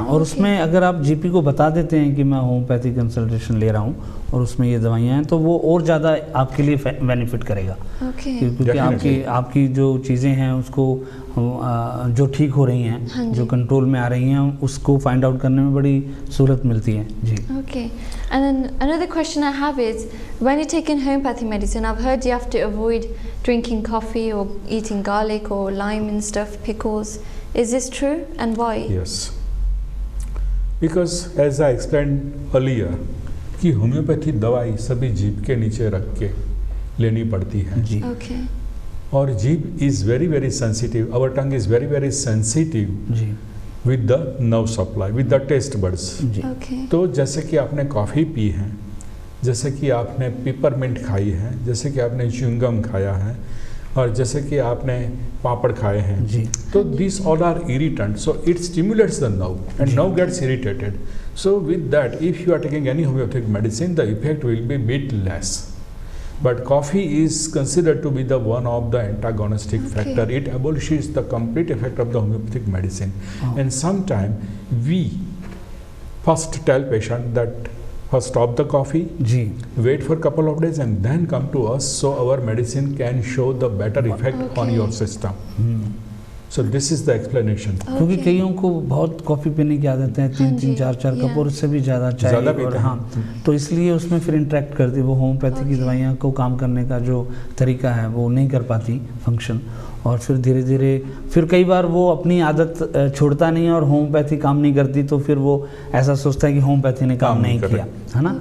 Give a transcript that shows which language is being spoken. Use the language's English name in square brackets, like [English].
[Hindi] हाँ और उसमें अगर आप जीपी को बता देते हैं कि मैं होम्योपैथी कंसल्टेशन ले रहा हूँ और उसमें ये दवाइयाँ हैं तो वो और ज़्यादा आपके लिए बेनिफिट करेगा [English] Okay. [Hindi] क्योंकि आपकी जो चीज़ें हैं उसको जो ठीक हो रही हाँ हैं जी। जो कंट्रोल में आ रही हैं उसको फाइंड आउट करने में बड़ी सहूलत मिलती है जी [English] Okay. And then another question I have is, when you're taking homeopathy medicine, I've heard you have to avoid drinking coffee or eating garlic or lime and stuff, pickles. Is this true and why? Yes. Because as I explained earlier, [Hindi] कि homeopathy दवाई सभी जीभ के नीचे रख के लेनी पड़ती है जी [English] Okay. [Hindi] और [English] जीभ is very very sensitive our tongue is very very sensitive [Hindi] ji [English] with the nerve supply with the taste buds [Hindi] ji [English] Okay. [Hindi] तो जैसे कि आपने कॉफ़ी पी है जैसे कि आपने पेपरमिंट खाई है जैसे कि आपने च्युइंगम खाया है और जैसे कि आपने पापड़ खाए हैं जी तो [English] these all are irritant so it stimulates the nerve and nerve gets irritated so with that if you are taking any homeopathic medicine the effect will be bit less but coffee is considered to be the one of the antagonistic Okay. factor it abolishes the complete effect of the homeopathic medicine Oh. and sometime we first tell patient that first stop the coffee [Hindi] ji [English] wait for a couple of days and then come to us so our medicine can show the better effect on Okay. your system so this is the explanation [Hindi] क्योंकि [English] Okay. [Hindi] कईयों को बहुत coffee पीने की आदत है हाँ 3-3 जी, 4-4 cup [English] yeah. [Hindi] और उससे भी ज़्यादा चाय ज़्यादा और पीते हैं। हाँ तो इसलिए उसमें फिर इंटरेक्ट करती वो होम्योपैथी की [English] Okay. [Hindi] दवाइयाँ को काम करने का जो तरीका है वो नहीं कर पाती फंक्शन और फिर धीरे धीरे फिर कई बार वो अपनी आदत छोड़ता नहीं है और होम्योपैथी काम नहीं करती तो फिर वो ऐसा सोचता है कि होम्योपैथी ने काम नहीं किया है ना